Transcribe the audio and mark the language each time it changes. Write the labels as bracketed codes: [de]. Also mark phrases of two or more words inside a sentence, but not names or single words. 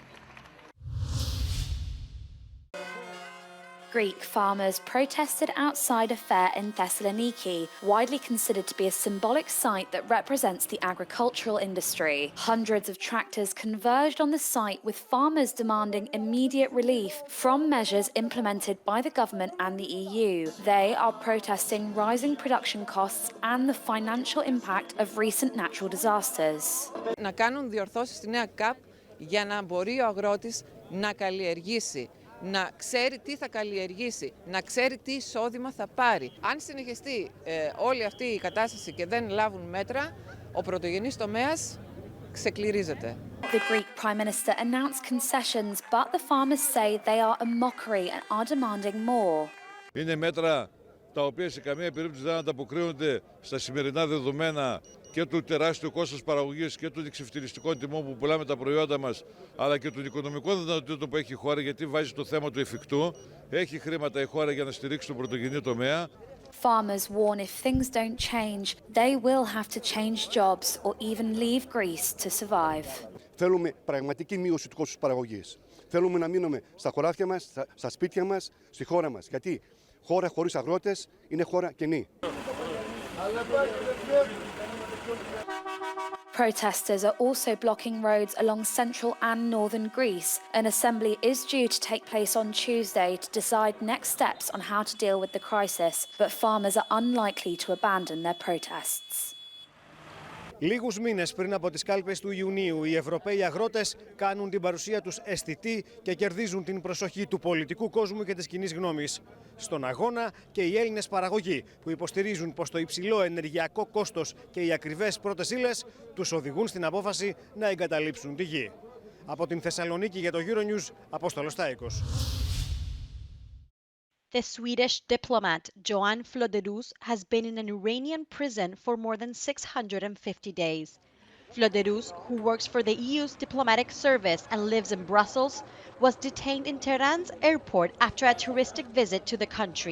[en] Greek farmers protested outside a fair in Thessaloniki, widely considered to be a symbolic site that represents the agricultural industry. Hundreds of tractors converged on the site, with farmers demanding immediate relief from measures implemented by the government and the EU. They are protesting rising production costs and the financial impact of recent natural disasters. [el] Να κάνουν διορθώσεις στη νέα ΚΑΠ για να μπορεί ο αγρότης να καλλιεργήσει να ξέρει τι θα καλλιεργήσει, να ξέρει τι εισόδημα θα πάρει. Αν συνεχιστεί όλη αυτή η κατάσταση και δεν λάβουν μέτρα, ο πρωτογενής τομέας ξεκληρίζεται. [en] The Greek Prime Minister announced concessions, but the farmers say they are a mockery and are demanding more. [el] Είναι μέτρα τα οποία σε καμία περίπτωση δεν ανταποκρίνονται στα σημερινά δεδομένα και του τεράστιου κόστος παραγωγής και των εξευτελιστικών τιμών που πουλάμε τα προϊόντα μας, αλλά και των οικονομικών δυνατοτήτων που έχει η χώρα, γιατί βάζει το θέμα του εφικτού. Έχει χρήματα η χώρα για να στηρίξει τον πρωτογενή τομέα. [en] Farmers warn if things don't change, they will have to change jobs or even leave Greece to survive. [el] Θέλουμε πραγματική μείωση του κόστους παραγωγής. Θέλουμε να μείνουμε στα χωράφια μας, στα σπίτια μας, στη χώρα μας. Γιατί χώρα χωρίς αγρότες είναι χώρα κενή. [en] Protesters are also blocking roads along central and northern Greece. An assembly is due to take place on Tuesday to decide next steps on how to deal with the crisis, but farmers are unlikely to abandon their protests. [el] Λίγους μήνες πριν από τις κάλπες του Ιουνίου, οι Ευρωπαίοι αγρότες κάνουν την παρουσία τους αισθητή και κερδίζουν την προσοχή του πολιτικού κόσμου και της κοινής γνώμης. Στον αγώνα και οι Έλληνες παραγωγοί που υποστηρίζουν πως το υψηλό ενεργειακό κόστος και οι ακριβές πρώτες ύλες τους οδηγούν στην απόφαση να εγκαταλείψουν τη γη. Από την Θεσσαλονίκη για το Euronews, Απόστολος Τάικος. [en] The Swedish diplomat Johan Flöderus has been in an Iranian prison for more than 650 days. Flöderus, who works for the EU's diplomatic service and lives in Brussels, was detained in Tehran's airport after a touristic visit to the country.